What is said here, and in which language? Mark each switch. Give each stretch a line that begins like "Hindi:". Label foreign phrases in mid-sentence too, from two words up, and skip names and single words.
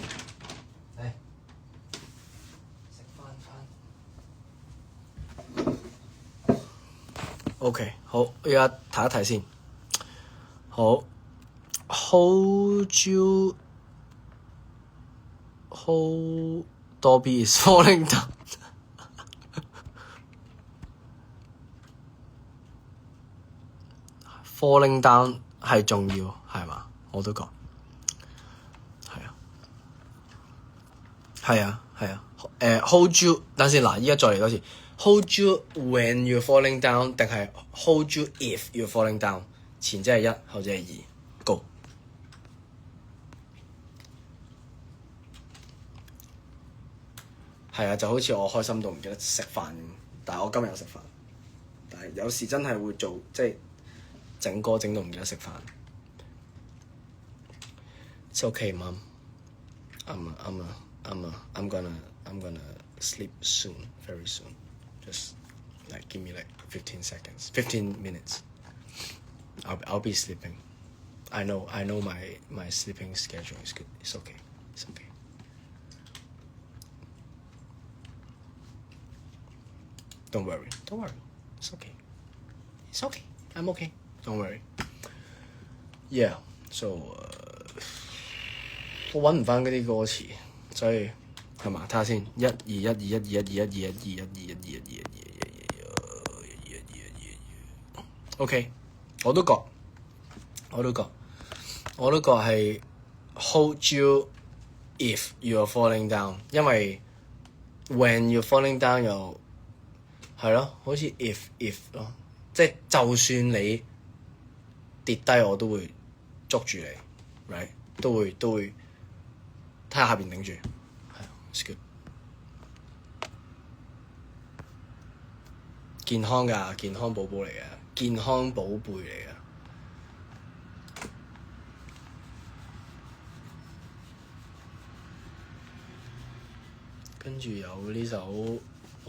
Cantonese: 嚟，食飯。 OK， 好，而家睇一睇先。好 ，
English: Hold you, hold Dobby is falling down 。 falling down
Cantonese: 係重要係嘛？我都講係啊。
English: hold you
Cantonese: 等先嗱，依家再嚟多次
English: hold you when you're falling down
Cantonese: 定係
English: hold you if you're falling down？
Cantonese: 前者係1，後者係2。Go 係啊，就好似我開心到唔記得食飯咁，但係我今日有食飯，但係有時真係會做即係整歌整到唔記得食飯。
English: It's okay, Mom. I'm gonna sleep soon, very soon. Just like give me like 15 seconds, 15 minutes. I'll be sleeping. I know my sleeping schedule is good. It's okay. Don't worry. It's okay. I'm okay. Don't worry. Yeah. So
Cantonese: 我揾唔翻嗰啲歌詞，所以係嘛？睇下先，1212121212121212121212121212121。我都覺係
English: hold you if you are falling down，
Cantonese: 因為
English: when you're falling down
Cantonese: 又係咯，好似 if 咯，即係就算你跌低，我都會捉住你 ，right？都會睇下下邊頂住，係 ，
English: it's good。
Cantonese: 健康㗎，健康寶寶嚟嘅，健康寶貝嚟嘅。跟住有呢首，哇！